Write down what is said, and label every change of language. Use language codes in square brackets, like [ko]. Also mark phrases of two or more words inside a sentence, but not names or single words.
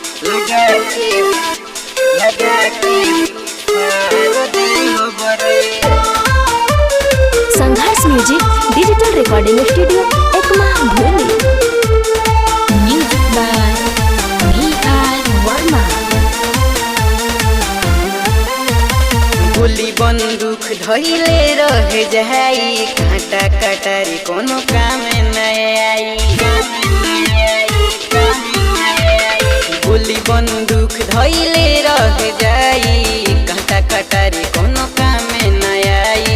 [bho] संघर्ष म्यूजिक डिजिटल रिकॉर्डिंग स्टूडियो एकमा भूली। [en] Music by V.R. वर्मा। [bho] गोली बंदूक धइले रह जाई, काटा कटारी कोनो काम नहीं आई। गोली बंदूक धइले रह जाई, काटा कटारी कोनो काम नहीं आई।